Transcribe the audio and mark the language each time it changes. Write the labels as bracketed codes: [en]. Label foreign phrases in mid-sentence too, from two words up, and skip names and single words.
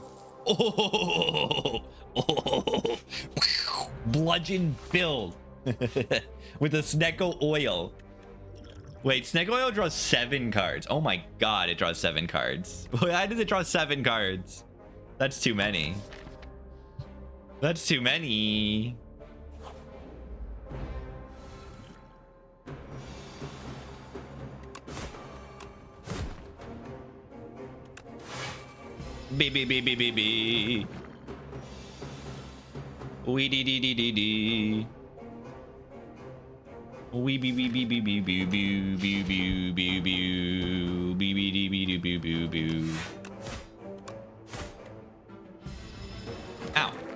[en] Oh, Bludgeon filled with a Snecko Oil. Wait, Snecko Oil draws 7 cards. Oh my god, it draws 7 cards. Why does it draw 7 cards? That's too many. That's too many. B. Wee dee dee dee dee dee. Wee bee bee bee bee bee boo boo boo boo boo boo bee bee dee bee doo boo boo boo. Ow.